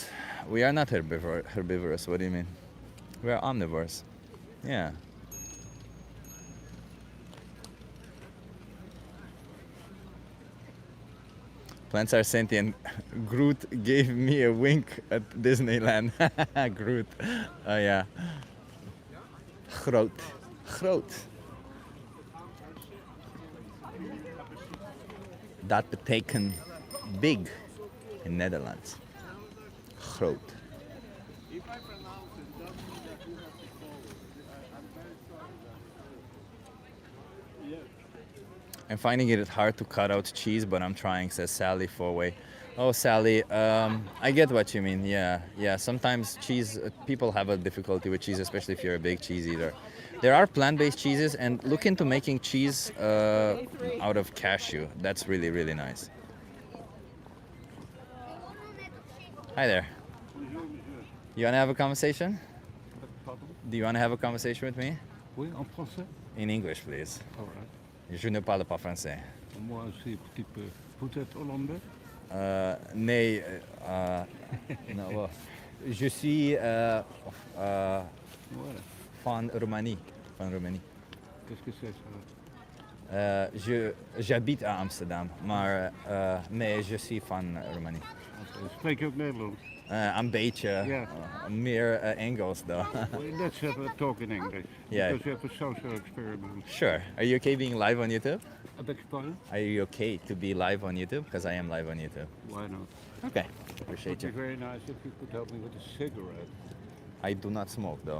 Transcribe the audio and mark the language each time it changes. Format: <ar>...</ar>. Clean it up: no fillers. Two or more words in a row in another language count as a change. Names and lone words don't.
<en>We are not herbivorous. What do you mean? We are omnivores. Yeah. Plants are sentient. Groot gave me a wink at Disneyland.</en> <nl>Groot. Oh ja. Groot. Groot. Dat betekent big in Nederlands. Groot.</nl> <en>I'm finding it hard to cut out cheese, but I'm trying, says Sally Fourway. Oh, Sally, I get what you mean. Yeah. Sometimes cheese, people have a difficulty with cheese, especially if you're a big cheese eater. There are plant-based cheeses, and look into making cheese out of cashew. That's really, really nice. Hi there. You want to have a conversation? Do you want to have a conversation with me?</en> <fr>Oui, en français.</fr> <en>In English, please. All right.</en> <fr>Je ne parle pas français. Moi aussi, petit peu. Vous êtes hollandais?</fr> <nl>Nee, nou, wacht.</nl> <fr>Je suis Voilà.</fr> <nl>van Roumanie. Van Roumanie.</nl> <fr>Qu'est-ce que c'est ça? J'habite à Amsterdam,</fr> <nl>maar nee,</nl> <fr>je suis</fr> <nl>van Roumanie. Spreek je ook Nederlands? Een beetje, Ja. meer Engels though.</nl> <en>Well, let's have a talk in English. Yeah. Because we have a social experiment. Sure. Are you okay being live on YouTube? I beg your pardon? Are you okay to be live on YouTube? Because I am live on YouTube. Why not? Okay. It Appreciate would be you. very nice if you could help me with a cigarette. I do not smoke though.</en>